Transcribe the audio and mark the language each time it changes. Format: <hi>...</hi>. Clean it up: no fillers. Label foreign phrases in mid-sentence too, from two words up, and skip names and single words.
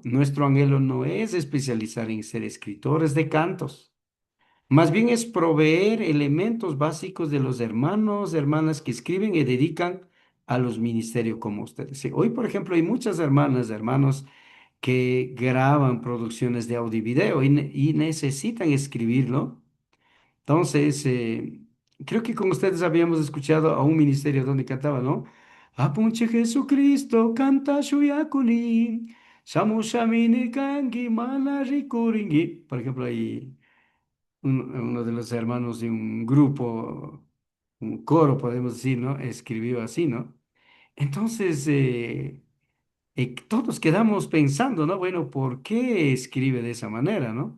<es>Nuestro anhelo no es especializar en ser escritores de cantos, más bien es proveer elementos básicos de los hermanos, hermanas que escriben y dedican a los ministerios como ustedes. Sí, hoy, por ejemplo, hay muchas hermanas, hermanos que graban producciones de audio y video y necesitan escribirlo. Entonces, creo que con ustedes habíamos escuchado a un ministerio donde cantaba, ¿no?</es> <qu>Apunche Jesucristo, canta shuyakuni, shamushamini kangi mana rikuringi.</qu> <es>Por ejemplo, ahí uno de los hermanos de un grupo, un coro, podemos decir, ¿no? Escribió así, ¿no? Entonces, todos quedamos pensando, ¿no? Bueno, ¿por qué escribe de esa manera, ¿no?</es>